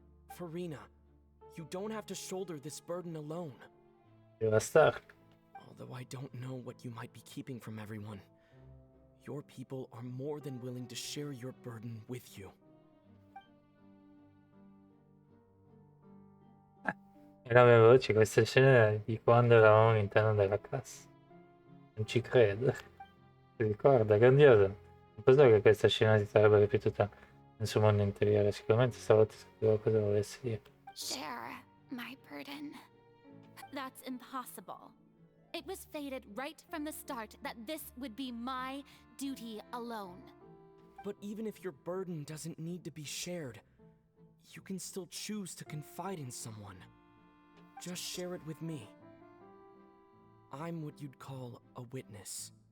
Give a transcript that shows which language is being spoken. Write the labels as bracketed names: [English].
[English] Farina, you don't have to shoulder this burden alone. [Italian] Deve stare. [English] Although I don't know what you might be keeping from everyone, your people are more than willing to share your burden with you. [Italian] E la mia voce, queste scene di quando eravamo all'interno della cassa. Non ci credo. Ti ricorda? Grandiosa. Non pensavo che questa scena si sarebbe ripetuta nel suo mondo interiore. Sicuramente stavolta scrivevo cosa volessi dire. [English] Share my burden. That's impossible. It was fated right from the start that this would be my duty alone. But even if your burden doesn't need to be shared, you can still choose to confide in someone. Just share it with me. I'm what you'd call a witness.